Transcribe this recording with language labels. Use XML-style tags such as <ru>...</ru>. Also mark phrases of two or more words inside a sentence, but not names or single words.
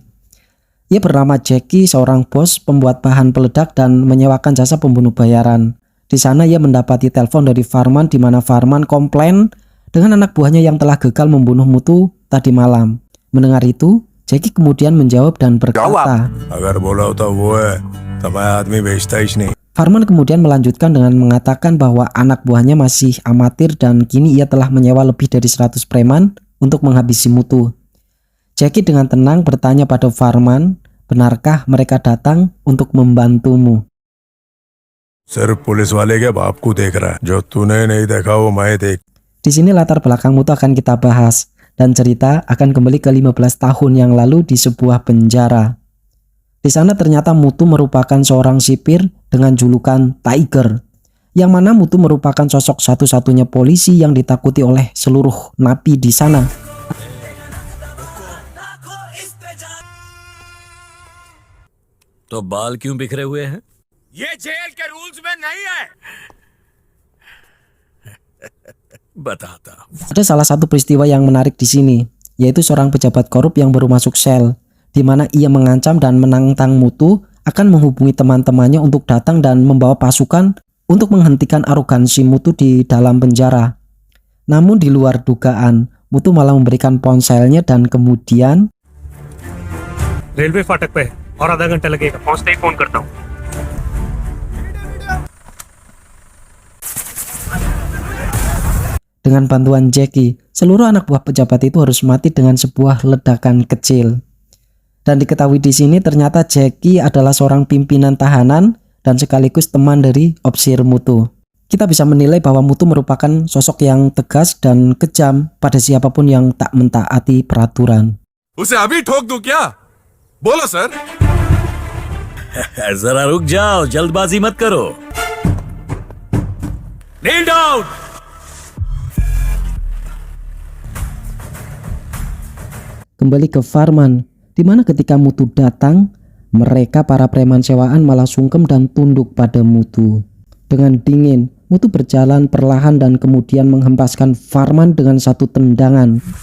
<id>Ia bernama Jackie, seorang bos pembuat bahan peledak dan menyewakan jasa pembunuh bayaran. Di sana ia mendapati telepon dari Farman di mana Farman komplain dengan anak buahnya yang telah gagal membunuh Mutu tadi malam. Mendengar itu, Jackie kemudian menjawab dan berkata,</id> <hi>अगर बोला होता वो है तब मैं आदमी बेचता ही नहीं।</hi> <id>Farman kemudian melanjutkan dengan mengatakan bahwa anak buahnya masih amatir dan kini ia telah menyewa lebih dari 100 preman untuk menghabisi Mutu. Jackie dengan tenang bertanya pada Farman, benarkah mereka datang untuk membantumu?</id> <hi>सिर्फ पुलिस वाले के बाप को देख रहा है, जो तूने नहीं देखा वो मैं देख।</hi> <id>Di sini latar belakang Mutu akan kita bahas dan cerita akan kembali ke 15 tahun yang lalu di sebuah penjara. Di sana ternyata Mutu merupakan seorang sipir dengan julukan Tiger, yang mana Mutu merupakan sosok satu-satunya polisi yang ditakuti oleh seluruh napi di sana.</id> <hi>तो बाल क्यों बिखरे हुए हैं? ये जेल के रूल्स में नहीं है। बताता हूं।</hi> <id>Ada salah satu peristiwa yang menarik di sini, yaitu seorang pejabat korup yang baru masuk sel. di mana ia mengancam dan menantang Mutu akan menghubungi teman-temannya untuk datang dan membawa pasukan untuk menghentikan arogansi Mutu di dalam penjara. Namun di luar dugaan, Mutu malah memberikan ponselnya dan kemudian</id> <hi>रेलवे फाटक पे है और आधा घंटा लगेगा पहुंचते ही फोन करता हूँ</hi> <id>dengan bantuan Jackie, seluruh anak buah pejabat itu harus mati dengan sebuah ledakan kecil. Dan diketahui di sini ternyata Jackie adalah seorang pimpinan tahanan dan sekaligus teman dari Opsir Mutu. Kita bisa menilai bahwa Mutu merupakan sosok yang tegas dan kejam pada siapapun yang tak mentaati peraturan.</id> <hi>उसे अभी ठोक दूं क्या? बोलो सर। जरा रुक जाओ, जल्दबाजी मत करो।</hi> <en>kneel down.</en> <id>Kembali ke Farman, di mana ketika Mutu datang, mereka para preman sewaan malah sungkem dan tunduk pada Mutu. Dengan dingin, Mutu berjalan perlahan dan kemudian menghempaskan Farman dengan satu tendangan.</id>